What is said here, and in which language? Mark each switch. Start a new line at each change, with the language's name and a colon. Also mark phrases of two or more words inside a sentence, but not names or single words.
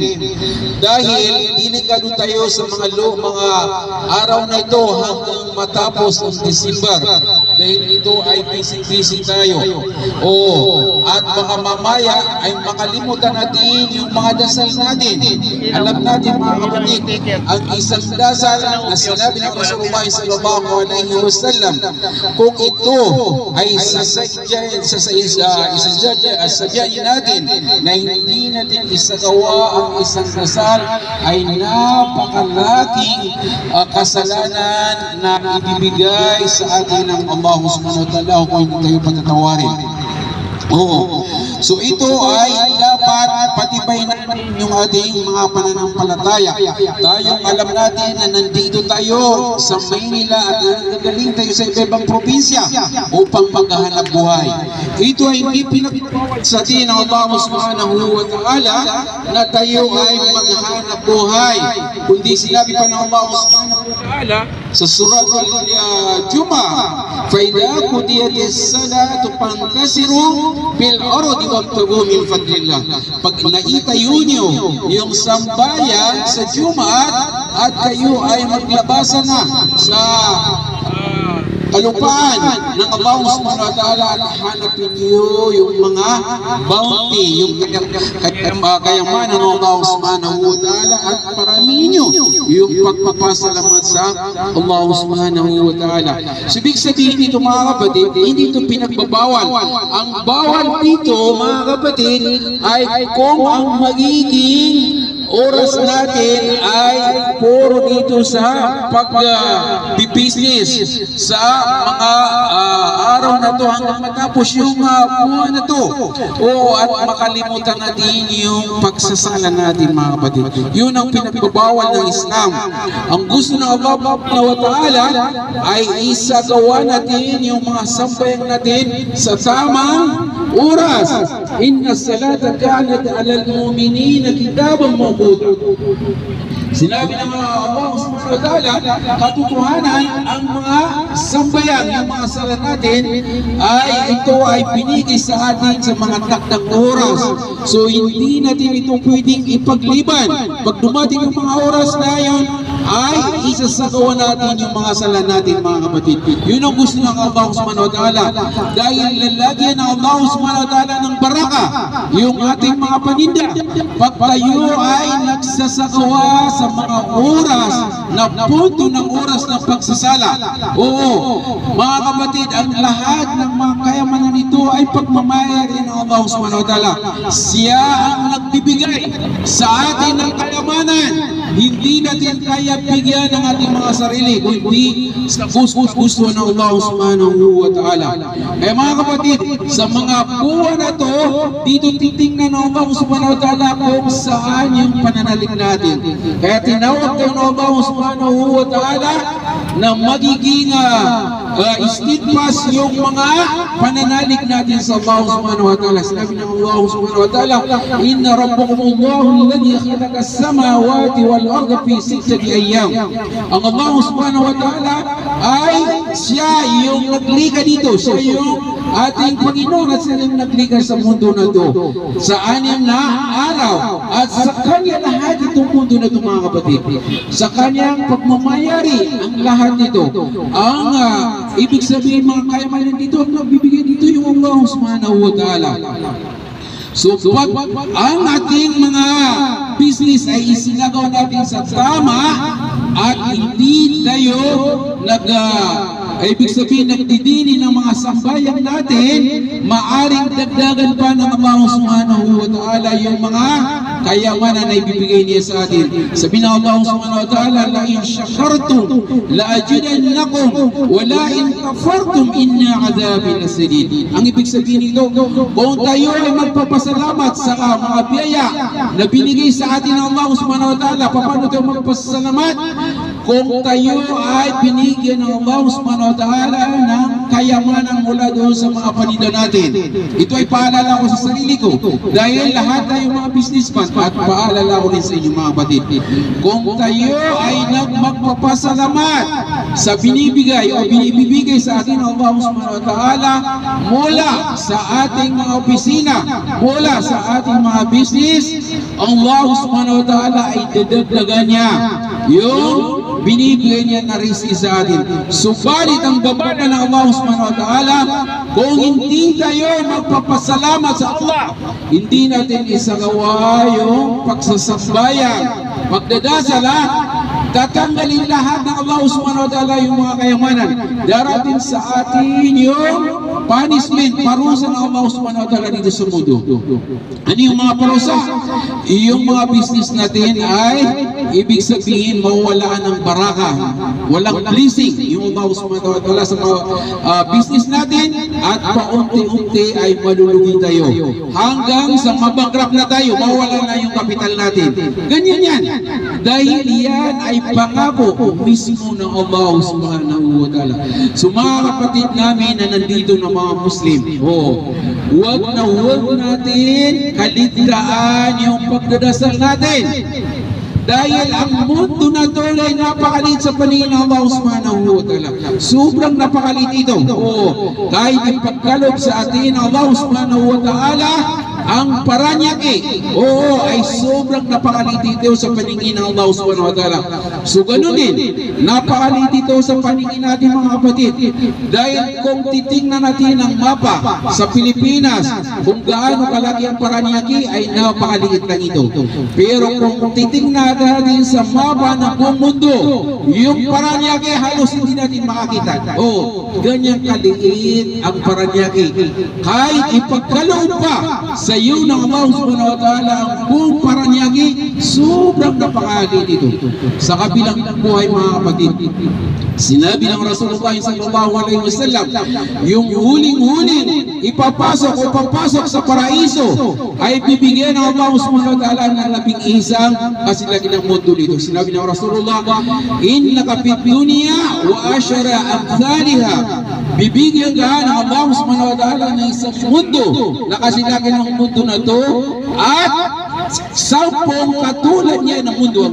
Filipino: Dahil delikado tayo sa mga araw na ito hanggang matapos ang December. Dahil ito ay busy tayo. At baka mamaya ay makalimutan natin yung mga dasal natin. Alam natin, mga kapatid, ang isang dasal na sinabi ng Rasulullah
Arabic: صلى الله عليه وسلم,
Filipino: kung ito ay sasadyain natin na hindi natin isagawa ang isang dasal, ay napakalaking kasalanan na ibibigay sa atin ng Allah
Arabic: سبحانه وتعالى
Filipino: kung hindi tayo patatawarin. So ito ay dapat patibay natin yung ating mga pananampalataya. Tayong alam natin na nandito tayo sa Maynila at nagagaling tayo sa ibang probinsya upang maghahanap buhay. Ito ay hindi pinagpapawad sa atin ng Allah
Arabic: سبحانه وتعالى
Filipino: na tayo ay maghahanap buhay, kundi sinabi pa ng Allah
Arabic: سبحانه وتعالى
Filipino: sa surat al-Jumu'ah,
Arabic: فَإِذَا قُضِيَتِ الصَّلَاةُ فَانْتَشِرُوا في الأرض وابتغوا من فضل الله.
Filipino: Pag naitayo niyo yung sambayan sa Jumaat at kayo ay maglabasa na sa kalupaan ng Allah
Arabic: سبحانه وتعالى,
Filipino: at hanapin niyo yung mga bounty, yung kayamanan ng Allah
Arabic: سبحانه وتعالى,
Filipino: at paramihin niyo yung pagpapasalamat sa Allah
Arabic: سبحانه وتعالى.
Filipino: So, ibig sabihin dito, mga kapatid, hindi ito pinagbabawal. Ang bawal dito, mga kapatid, ay kung ang magiging oras natin ay puro dito sa pag-business sa mga araw na to hanggang matapos yung buwan na to, at makalimutan natin yung pagsasala natin, mga kapatid. Yun ang pinagbabawal ng Islam. Ang gusto ng Allah
Arabic: سبحانه وتعالى
Filipino: ay isagawa natin yung mga sambayang natin sa tamang oras.
Arabic: إن الصلاة كانت على المؤمنين كتابا موقوتا.
Filipino: Sinabi ng Allah
Arabic: سبحانه وتعالى,
Filipino: katotohanan, ang mga sambayan, yung mga sala natin, ito ay binigay sa atin sa mga takdang oras. So hindi natin ito pwedeng ipagliban. Pag dumating yung mga oras na yun, ay isasagawa natin yung mga sala natin, mga kapatid. Yun ang gusto ng Allah
Arabic: سبحانه وتعالى.
Filipino: Dahil lalagyan ng Allah
Arabic: سبحانه وتعالى
Filipino: ng baraka yung ating mga paninda pag tayo ay nagsasagawa sa mga oras na punto ng oras ng pagsasala. Mga kapatid, ang lahat ng mga kayamanan nito ay pagmamahal ng Allah
Arabic: سبحانه وتعالى.
Filipino: Siya ang nagbibigay sa atin ng kayamanan. Hindi natin kaya bigyan ng ating mga sarili, kundi sa gusto ng Allah
Arabic: سبحانه وتعالى.
Filipino: Kaya, mga kapatid, sa mga buwan na to, dito titingnan ng Allah
Arabic: سبحانه وتعالى
Filipino: kung saan yung pananalig natin. Kaya tinawag tayo ng Allah
Arabic: سبحانه وتعالى
Filipino: na magiging steadfast yung mga pananalig natin sa Allah
Arabic: سبحانه وتعالى.
Filipino: Sinabi ng
Arabic: الله سبحانه وتعالى إن ربكم الله الذي خلق السماوات والأرض في ستة أيام.
Filipino: Ang Allah
Arabic: سبحانه وتعالى
Filipino: ay siya yung naglikha dito. Siya yung ating Panginoon at siya yung naglikha sa mundo na to. Sa 6 na araw. At sa kanya lahat itong mundo na ito, mga kapatid. Sa kanyang pagmamayari ang lahat nito. Ang ibig sabihin mga kayamanan dito, ang nagbibigay dito yung Allah
Arabic: سبحانه وتعالى.
Filipino: So, pag ang ating mga business ay isinagaw natin sa tama at hindi tayo ibig sabihin nagdidini ng mga sambayan natin, maaring dagdagan pa ng Allah
Arabic: سبحانه وتعالى
Filipino: yung mga kayamanan na ibibigay niya sa atin. Sabi ng
Arabic: الله سبحانه وتعالى لئن شكرتم لأزيدنكم ولئن كفرتم إن عذابي لشديد.
Filipino: Ang ibig sabihin nito, kung tayo ay magpapasalamat sa mga biyaya na binigay sa atin ng Allah
Arabic: سبحانه وتعالى,
Filipino: paano tayo magpapasalamat? Kung tayo ay binigyan ng Allah
Arabic: سبحانه وتعالى
Filipino: ng kayamanan mula doon sa mga paninda natin. Ito ay paalala ko sa sarili ko dahil lahat tayo mga businessman at paalala ko rin sa inyo mga batid. Kung tayo ay magpapasalamat sa binibigay o binibigay sa atin ng Allah
Arabic: سبحانه وتعالى
Filipino: mula sa ating mga opisina, mula sa ating mga business, Allah
Arabic: سبحانه وتعالى
Filipino: ay dadagdagan niya yung binibigay niya na rizki sa atin. Subalit ang babala ng Allah
Arabic: سبحانه وتعالى,
Filipino: kung hindi tayo magpapasalamat sa Allah, hindi natin isagawa yung pagsasambayan, pagdadasala, tatanggalin lahat ng Allah
Arabic: سبحانه وتعالى
Filipino: yung mga kayamanan. Darating sa atin yung punishment, parusa ng Allah
Arabic: سبحانه وتعالى
Filipino: dito sa mundo. Ano yung mga parusa? Yung mga business natin ay ibig sabihin mawawalaan ng baraka, walang blessing yung Allah
Arabic: سبحانه وتعالى
Filipino: sa mga business natin at paunti-unti ay malulugi tayo hanggang sa mabankrupt na tayo, mawala na yung kapital natin. Ganyan yan. Dahil yan ay pangako mismo ng Allah
Arabic: سبحانه وتعالى.
Filipino: So mga kapatid namin na nandito na mga Muslim, huwag natin kaligtaan yung pagdadasal natin. Dahil ang mundo na ito ay napakalit sa paningin ng Allah
Arabic: سبحانه وتعالى.
Filipino: Sobrang napakalit ito. Kahit yung pagkalob sa atin ng Allah
Arabic: سبحانه وتعالى,
Filipino: ang paranyaki, ay sobrang napakalit ito sa paningin ng Allah
Arabic: سبحانه وتعالى.
Filipino: So ganun din, napakalit ito sa paningin natin mga kapatid. Dahil kung titingnan natin ang mapa sa Pilipinas, kung gaano kalaki ang paranyaki ay napakaliit lang ito. Pero kung titingnan natin sa mapa ng buong mundo, yung Paranaque halos hindi natin makakita. Ganyan kaliit ang Paranaque. Kahit ipagkaloob pa sa iyo ng Allah
Arabic: سبحانه وتعالى
Filipino: ang buong Paranaque, sobrang napakaliit ito. Sa kabilang buhay mga kapatid, sinabi ng Rasulullah
Arabic: صلى الله عليه وسلم,
Filipino: yung huling-huling papasok sa paraiso ay bibigyan ng Allah
Arabic: سبحانه وتعالى
Filipino: ng 11 kasi lagi ng mundo dito. Sinabi ng
Arabic: رسول الله إنك في الدنيا وعشرة أمثالها.
Filipino: Bibigyan ka ng Allah
Arabic: سبحانه وتعالى
Filipino: ng isang mundo na kasi lagi ng mundo na to at 10 katulad niya ng mundo.